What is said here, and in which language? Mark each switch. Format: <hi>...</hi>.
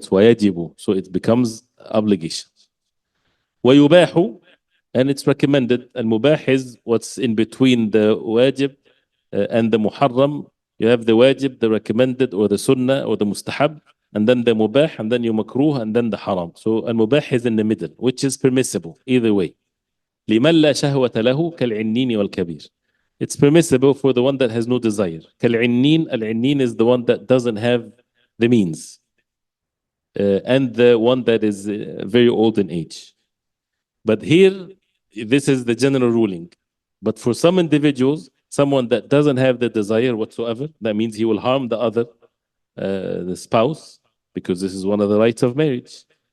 <en>وَيَجِبُ, so it becomes obligation. وَيُبَاحُ, and it's recommended. Al-mubah is what's in between the wajib and the muharram. You have the wajib, the recommended, or the sunnah, or the mustahab, and then the mubah, and then you makruh, and then the haram. So al-mubah is in the middle, which is permissible either way.</en> <ar>لمن لا شهوة له كالعنين والكبير.</ar> <en>It's permissible for the one that has no desire. كالعنين, al-عنين is the one that doesn't have the means, and the one that is very old in age. But here, this is the general ruling. But for some individuals, someone that doesn't have the desire whatsoever, that means he will harm the other, the spouse, because this is one of the rights of marriage.</en>